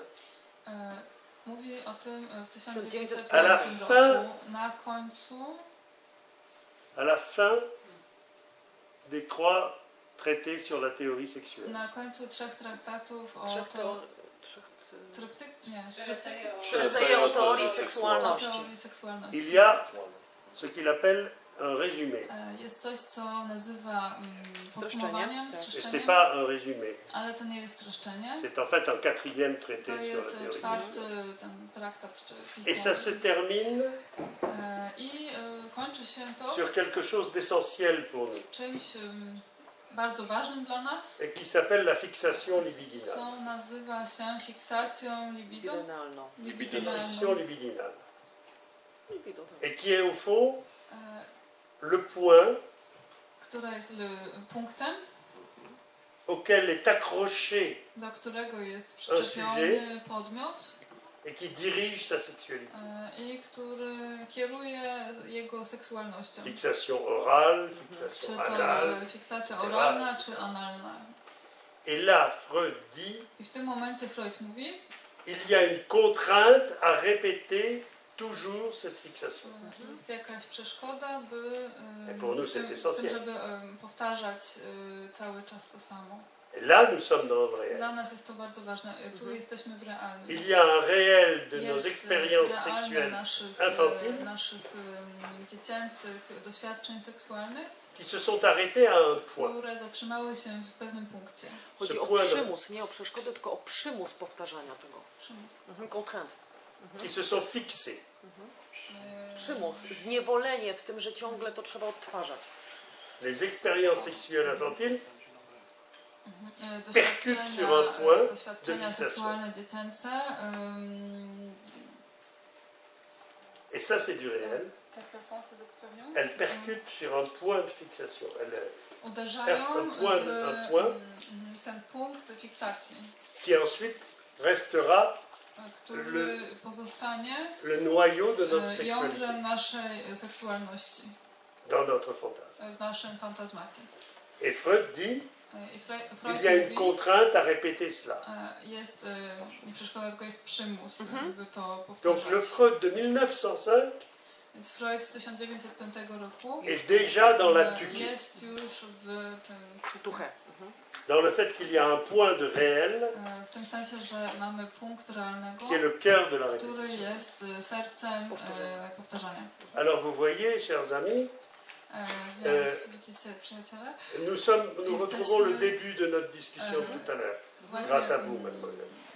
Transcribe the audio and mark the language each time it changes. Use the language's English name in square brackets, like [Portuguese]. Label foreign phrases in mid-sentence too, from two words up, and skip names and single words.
[Polish] Mówi o tym w 1905 [French] À la [Polish] roku. [French] fin- [Polish] Na końcu, [French] À la fin des 3 traités sur la théorie sexuelle. [Polish] na końcu 3 traktatów o Trzech Trzy eseje rodzaje o teorii o seksualności. teorii seksualności. [French] Il y a ce qu'il appelle un résumé. [Polish] Jest coś, co nazywa podsumowaniem, tak. [French] Et c'est [Polish] streszczeniem, [French] pas un résumé. [Polish] ale to nie jest streszczenie. [French] C'est en fait un 4e traité [Polish] To [French] sur la [Polish] jest [French] théorie [Polish] czwarty [French] sexuelle. [Polish] ten traktat czy [French] Et ça se [Polish] pismo. [French] termine [Polish] I kończy się to [French] sur quelque chose d'essentiel pour nous, [Polish] czymś bardzo ważnym dla nas, [French] et qui s'appelle la fixation libidinale. [Polish] co nazywa się fiksacją libido. Libidynalną. [French] Fixation libidinale. [Polish] Libido, tak. [French] Et qui est au fond e, le point [Polish] która jest punktem, [French] auquel est accroché [Polish] do którego jest przyczepiony podmiot [French] et qui dirige sa sexualité. [Polish] i który kieruje jego seksualnością. [French] Fixation orale, [Polish] Czy [French] fixation [Polish] to [French] anale. [Polish] fiksacja [French] etc., [Polish] oralna, etc. czy analna. [French] Et là, Freud dit, [Polish] I w tym momencie Freud mówi, [French] il y a une contrainte à répéter toujours cette fixation. [Polish] jest jakaś przeszkoda, by [French] Et pour nous, [Polish] w tym, [French] c'est [Polish] w tym, [French] essentiel. [Polish] żeby powtarzać cały czas to samo. [French] Et là, nous sommes dans le réel. [Polish] Dla nas jest to bardzo ważne. Tu jesteśmy w realnym. [French] Il y a un réel de nos [Polish] Jest [French] expériences [Polish] realne [French] sexuelles [Polish] naszych [French] infantiles [Polish] dziecięcych doświadczeń seksualnych, [French] qui se sont arrêtées à un point. [Polish] które zatrzymały się w pewnym punkcie. Chodzi o [French] point de- [Polish] przymus, nie o przeszkodę, tylko o przymus powtarzania tego. Przymus. [French] Contrainte. Qui se sont fixées. [Polish] Przymus, zniewolenie w tym, że ciągle to trzeba odtwarzać. [French] Les expériences sexuelles infantiles [Polish] Doświadczenia, [French] sur un point [Polish] doświadczenia [French] de fixation. [Polish] seksualne dziecięce. [French] Et ça, c'est du réel. Elles percutent sur un point de fixation. [Polish] Uderzają [French] un point, [Polish] w ten punkt fiksacji, [French] qui ensuite restera [Polish] który pozostanie [French] le noyau de notre sexualité, [Polish] jądrem naszej seksualności, [French] dans notre fantasme. [Polish] w naszym fantazmacie. [French] Et Freud dit, [Polish] I Freud [French] il y a une [Polish] mówi, [French] contrainte à répéter cela. [Polish] jest nie przeszkoda, tylko jest przymus, by to [French] Donc le [Polish] powtarzać. [French] Freud de 1905 [Polish] Więc Freud z 1905 roku [French] est déjà dans la tuque, [Polish] jest już w tym Tuchę. [French] dans le fait qu'il y a un point de réel [Polish] w tym sensie, że mamy punkt realnego, [French] qui est le cœur de la [Polish] który [French] répétition. [Polish] jest sercem powtarzania. [French] Alors vous voyez, chers amis, [Polish] Więc widzicie, przyjaciele, [French] nous retrouvons le début de notre discussion tout à l'heure, [Polish] właśnie [French] grâce à vous, mademoiselle.